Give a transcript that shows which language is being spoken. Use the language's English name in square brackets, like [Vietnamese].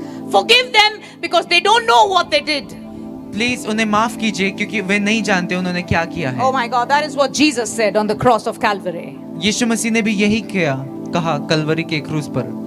[English] Forgive them because they don't know what they did. [Hindi] Please उन्हें माफ कीजिए क्योंकि वे नहीं जानते उन्होंने क्या किया है। [English] Oh my God, that is what Jesus said on the cross of Calvary. [Hindi] यीशु मसीह ने भी यही कहा कलवरी के क्रूस पर।